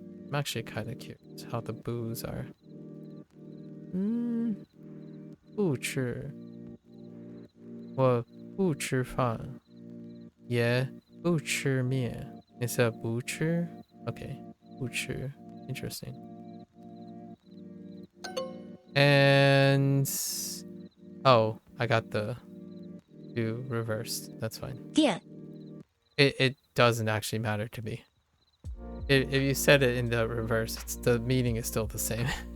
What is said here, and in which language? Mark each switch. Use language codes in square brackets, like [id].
[en] I'm actually kind of curious how the boos are. [zh] 不吃，我不吃饭，也不吃面。 [en] Instead of [zh] 不吃 [en] okay, 不吃 interesting. And oh, I got the two reversed. That's fine. [zh] 店 [en] It doesn't actually matter to me. If you said it in the reverse, the meaning is still the same.